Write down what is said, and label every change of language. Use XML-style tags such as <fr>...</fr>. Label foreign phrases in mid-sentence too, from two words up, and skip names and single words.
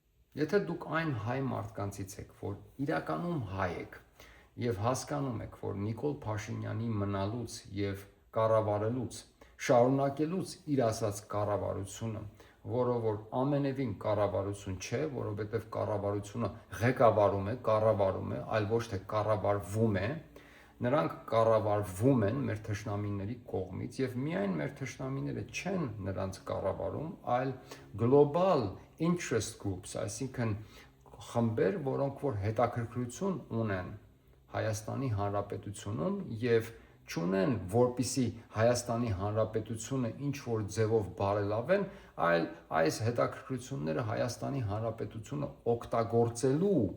<hy>Եթե դուք այն հայ մարդկանցից եք, որ իրականում հայ եք եւ հասկանում եք, որ Նիկոլ Փաշինյանի մնալուց եւ կառավարելուց, շարունակելուց իր ասած կառավարությունը, որը որ ամենևին կառավարություն չէ, որովհետեւ կառավարությունը կառավարում է, այլ ոչ թե կառավարվում է, նրանք կառավարվում են մեր թշնամիների կողմից եւ միայն մեր թշնամիները չեն նրանց կառավարում, այլ</hy> <en>global interest groups,</en> <hy>այսինքն խմբեր, որոնք որ հետաքրքրություն ունեն Հայաստանի Հանրապետությունում եւ չունեն, որպիսի Հայաստանի Հանրապետությունը ինչ որ ձևով բարելավեն, այլ այս հետաքրքրությունները Հայաստանի Հանրապետությունը օգտագործելու</hy>